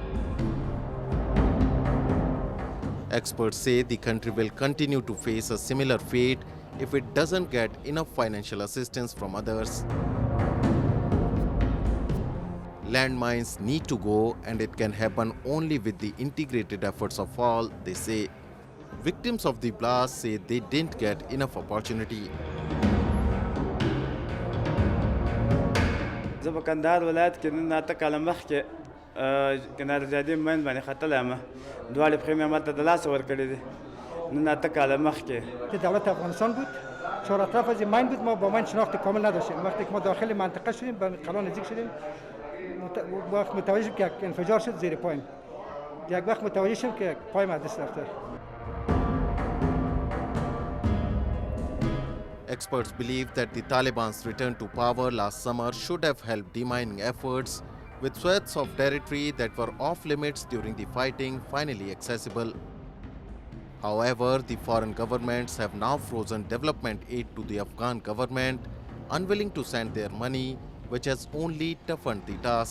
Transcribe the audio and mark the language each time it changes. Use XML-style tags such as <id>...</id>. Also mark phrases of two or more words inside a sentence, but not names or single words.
<en>Experts say the country will continue to face a similar fate if it doesn't get enough financial assistance from others. Landmines need to go, and it can happen only with the integrated efforts of all, they say. Victims of the blast say they didn't get enough opportunity.</en> <ps>زه په کندهار ولایت کې نن اته کاله مخکې کنار زیادې مین باندې ختلی یم دواړې پښې مې ماته د لاسه ورکړې دي نن اته کاله مخکې</ps> <fa>که دولت افغانستان بود چهار اطراف از مین بود ما با مین شناخت کامل نداشتیم وقتی که ما داخل منطقه شدیم به قلعه نزدیک شدیم وقت متوجه شدیم که انفجار شد زیر پایم یک وقت متوجه شدیم که پایم از دست رفته.</fa> <en>Experts believe that the Taliban's return to power last summer should have helped demining efforts, with swaths of territory that were off limits during the fighting finally accessible. However, the foreign governments have now frozen development aid to the Afghan government, unwilling to send their money, which has only toughened the task.</en>